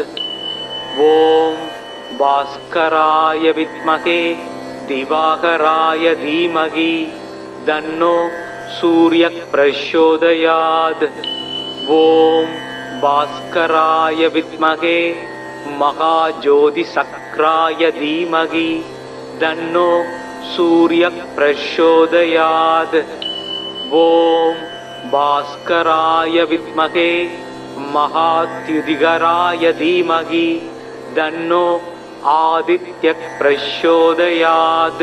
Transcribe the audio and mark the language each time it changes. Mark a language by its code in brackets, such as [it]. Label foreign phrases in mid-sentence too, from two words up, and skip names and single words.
[sa] ओम् भास्कराय विद्महे दिवाकराय धीमहि तन्नो सूर्य प्रचोदयात्. ओम् भास्कराय विद्महे महाज्योतिषक्राय धीमहि तन्नो सूर्य प्रचोदयात्. ओम भास्कराय विद्महे महाद्युतिकराय धीमहि तन्नो आदित्य प्रचोदयात्.